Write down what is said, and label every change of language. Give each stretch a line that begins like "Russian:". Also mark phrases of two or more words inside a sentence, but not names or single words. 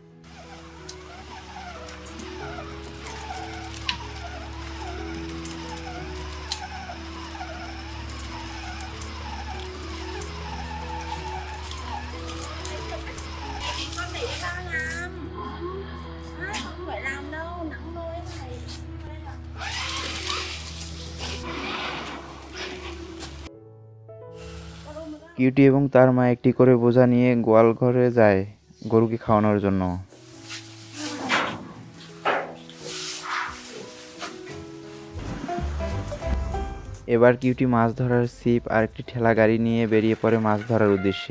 Vietnamese: Con để cho tao làm. Không phải làm đâu, nặng thôi này.
Bangla: কিউটি এবং তার মা একটি করে বোঝা নিয়ে গোয়াল ঘরে যায় গরুকে খাওয়ানোর জন্য। এবার কিউটি মাছ ধরার ছিপ আর একটি ঠেলা গাড়ি নিয়ে বেরিয়ে পড়ে মাছ ধরার উদ্দেশ্যে।